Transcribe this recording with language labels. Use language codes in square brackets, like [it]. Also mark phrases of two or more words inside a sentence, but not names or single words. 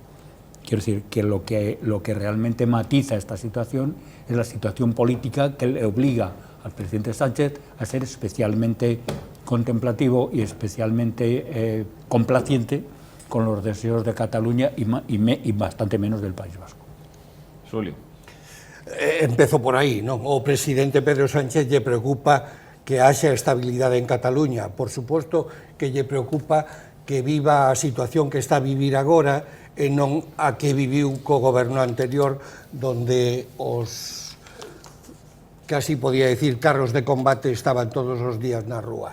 [es] Quiero decir que lo que realmente matiza esta situación es la situación política que le obliga al presidente Sánchez a ser especialmente contemplativo y especialmente complaciente con los deseos de Cataluña y bastante menos del País Vasco. [gl] Xulio. Empezo por aí, non? O presidente Pedro Sánchez lle preocupa que haxa estabilidade en Cataluña. Por suposto que lle preocupa que viva a situación que está a vivir agora e non a que viviu co goberno anterior, donde os, [es] casi podía decir, [gl] carros de combate estaban todos os días na rúa.